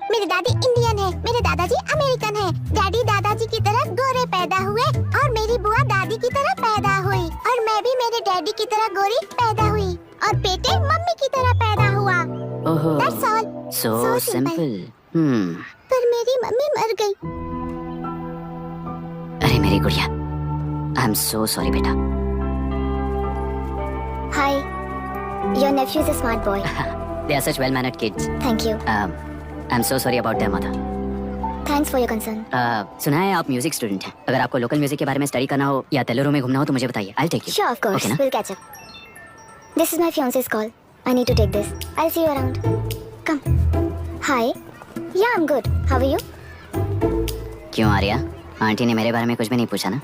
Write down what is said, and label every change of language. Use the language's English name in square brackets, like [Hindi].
[Hindi] मेरी दादी इंडियन है, मेरे दादाजी अमेरिकन है। डैडी दादाजी की तरह गोरे पैदा हुए और मेरी बुआ दादी की तरह पैदा हुई और मैं भी मेरे डैडी की तरह गोरी पैदा हुई और बेटे मम्मी की तरह पैदा हुआ। ओहो, [English] That's all. So So simple. [Hindi] पर मेरी मम्मी मर गई। अरे मेरी गुड़िया, [English] I am so sorry [Hindi] बेटा। [English] Hi, your nephew is a smart boy. They are such well-mannered kids. Thank you. I'm so sorry about their mother. Thanks for your concern. [Hindi] सुना है आप म्यूजिक स्टूडेंट हैं। अगर आपको लोकल म्यूजिक के बारे में स्टडी करना हो या तेलुरु में घूमना हो तो मुझे बताइए। [English] I'll take you. Sure, of course. Okay, ना? We'll catch up. This is my fiance's call. I need to take this. I'll see you around. Come. Hi. Yeah, I'm good. How are you? [Hindi] क्यों Arya, aunty ने मेरे बारे में कुछ भी नहीं पूछा ना?